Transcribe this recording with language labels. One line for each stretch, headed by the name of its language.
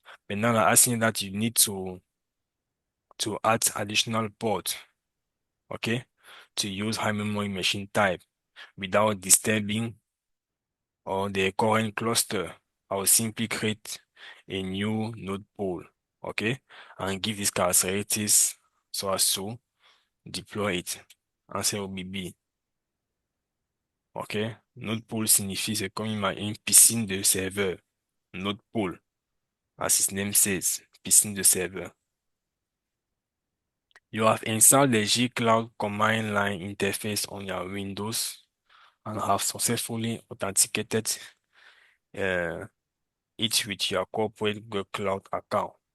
English: But now I'm asking that you need to add additional port, okay, to use high memory machine type without disturbing or the current cluster. I will simply create a new node pool, okay, and give these characteristics so as to deploy it. Answer will be B. Ok?
French: Node pool signifie, c'est comme une piscine de serveur.
English: Node pool, as its name says, piscine de serveur. You have installed the G-Cloud command line interface on your Windows and have successfully authenticated it with your corporate Google Cloud account.